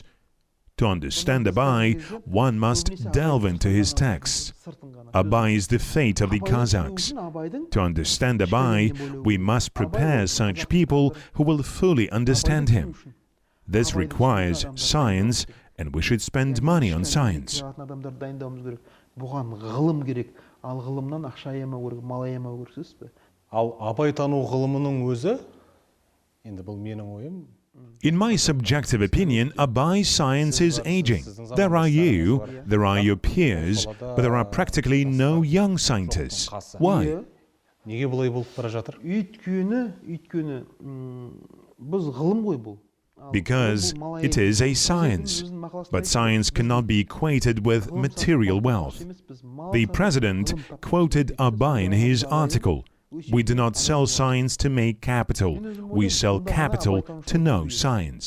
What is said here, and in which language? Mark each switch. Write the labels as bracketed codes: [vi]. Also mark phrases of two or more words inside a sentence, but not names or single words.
[en] To understand Abai, one must delve into his texts. Abai is the fate of the Kazakhs. To understand Abai, we must prepare such people who will fully understand him. This requires science, and we should spend money on science. [kk] Бұған ғылым керек, ал ғылымнан ақша аямау керек, мал аямау керек, дейсіз бе? Ал Абай тану ғылымының өзі, енді бұл менің ойым. [en] In my subjective opinion, Abai's science is aging. There are you, there are your peers, but there are practically no young scientists. Why? [kk] Неге бұлай болып бара жатыр? Өйткені біз ғылым ғой бұл. [en] Because it is a science, but science cannot be equated with material wealth. The president quoted Abai in his article. "We do not sell science to make capital. We sell capital to know science."